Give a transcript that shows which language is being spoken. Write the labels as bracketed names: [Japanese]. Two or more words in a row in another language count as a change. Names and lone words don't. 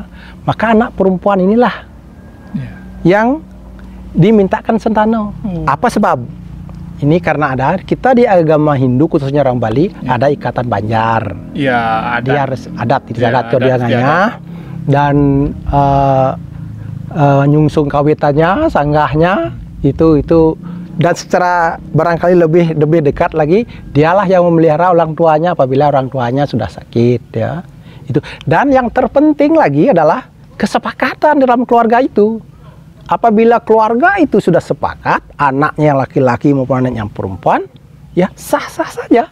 [Indonesian] Maka anak perempuan inilah yang dimintakan sentano. Apa sebab? Ini karena ada kita di agama Hindu khususnya orang Bali ada ikatan Banjar. Iya, Dia harus adat adat. Dan nyungsung kawitannya, sanggahnya itu dan secara barangkali lebih dekat lagi dialah yang memelihara orang tuanya apabila orang tuanya sudah sakit, ya. Itu. Dan yang terpenting lagi adalah kesepakatan dalam keluarga itu. Apabila keluarga itu sudah sepakat, anaknya laki-laki maupun anaknya perempuan, ya sah-sah saja.